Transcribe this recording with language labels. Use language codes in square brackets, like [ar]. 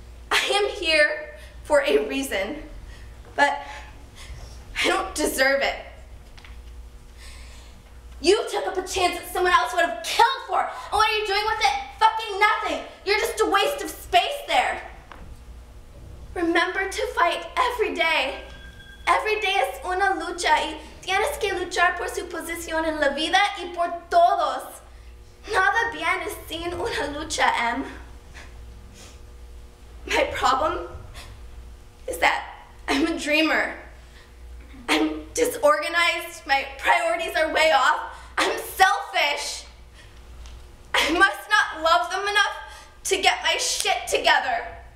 [en] I am here for a reason, but I don't deserve it. You took up a chance that someone else would have killed for, and what are you doing with it? Fucking nothing. You're just a waste of space there. Remember to fight every day. Every day [es] es una lucha y tienes que luchar por su posición en la vida y por todos. Nada bien es sin una lucha, Em. [en] My problem is that I'm a dreamer. I'm my priorities are way off. I'm selfish. I must not love them enough to get my shit together.